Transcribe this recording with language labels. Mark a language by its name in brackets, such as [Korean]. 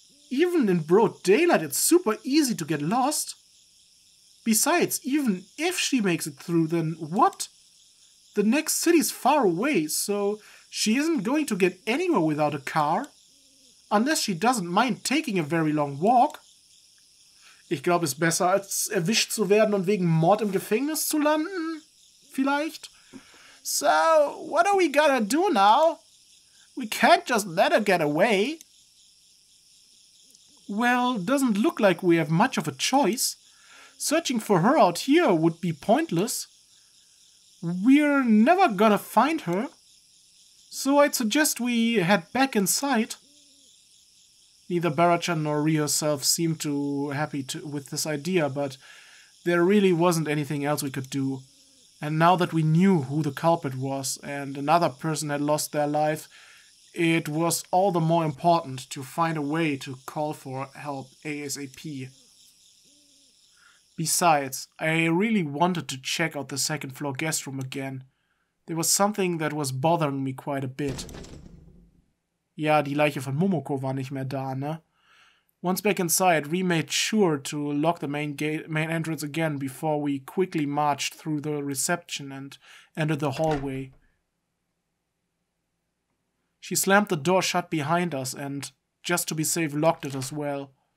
[English] Even in broad daylight, it's super easy to get lost. Besides, even if she makes it through, then what? The next city's far away, so she isn't going to get anywhere without a car. Unless she doesn't mind taking a very long walk. [German] Ich glaube, es ist besser, als erwischt zu werden und wegen Mord im Gefängnis zu landen. Vielleicht. [English] So, what are we gonna do now? We can't just let her get away. Well, doesn't look like we have much of a choice. Searching for her out here would be pointless. We're never gonna find her. So I'd suggest we head back inside. Neither Bara-chan nor Rie herself seemed too happy with this idea, but there really wasn't anything else we could do. And now that we knew who the culprit was and another person had lost their life, it was all the more important to find a way to call for help ASAP. Besides, I really wanted to check out the second-floor guest room again. There was something that was bothering me quite a bit. [German] Ja, die Leiche von Momoko war nicht mehr da, ne? [English] Once back inside, Rie made sure to lock the main entrance again before we quickly marched through the reception and entered the hallway. She slammed the door shut behind us and, just to be safe, locked it as well.